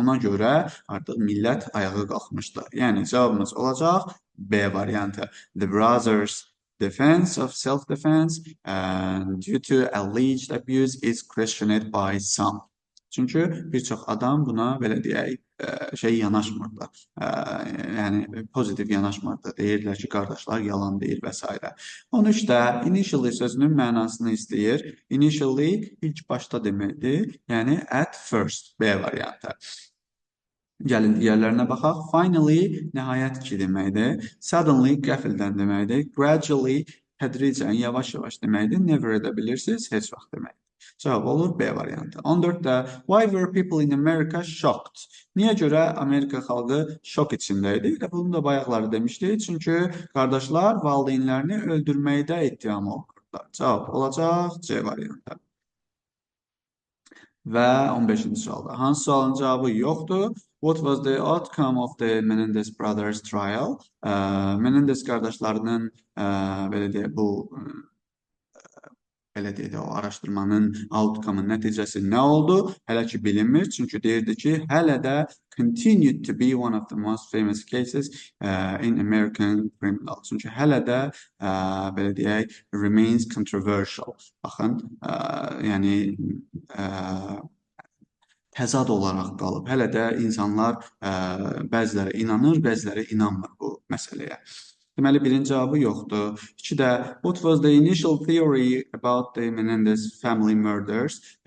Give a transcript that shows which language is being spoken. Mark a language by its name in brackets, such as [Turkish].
[Azerbaijani] Ona görə artıq millət ayağa qalxmışdı. Yəni cavabımız olacaq B variantı. [English] The brothers' defense of self-defense due to alleged abuse is questioned by some. [Azerbaijani] Çünki bir çox adam buna belə deyək, yanaşmırdı. Yəni pozitiv yanaşmırdı. Deyirlər ki, qardaşlar yalan deyir və s. 13-də initially sözünün mənasını istəyir. Initially ilk başda deməkdir. Yəni [English] at first, [Azerbaijani] B variantı. Gəlin digərlərinə baxaq. Finally, nəhayət ki deməkdir. Suddenly, qəfildən deməkdir. Gradually, tədricən, yavaş-yavaş deməkdir. Never edə bilirsiniz, heç vaxt deməkdir. Cavab olur B variantı. [English] 14-də Why were people in America shocked? [Azerbaijani] Niyə görə Amerika xalqı şok içində idi? Və bunu da bayaqları demişdik. Çünki qardaşlar valideynlərini öldürməkdə ittihamı okurdular. Cavab olacaq C variantı. Və 15-ci sualda. Hansı sualın cavabı yoxdur? [English] What was the outcome of the Menendez brothers trial? [Azerbaijani] Menendez qardaşlarının belə deyək, bu belə deyək də, o araşdırmanın outcome-ı, nəticəsi nə oldu? Hələ ki bilinmir. Çünki deyirdi ki, hələ də [English] continued to be one of the most famous cases in American criminal. [Azerbaijani] Çünki hələ də belə deyək, [English] remains controversial. [Azerbaijani] Baxın, yəni təzad olaraq qalıb. Hələ də insanlar bəziləri inanır, bəziləri inanmır bu məsələyə. Deməli, birinci cavabı yoxdur. [English] 2-də, what was the initial theory about the Menendez family murders?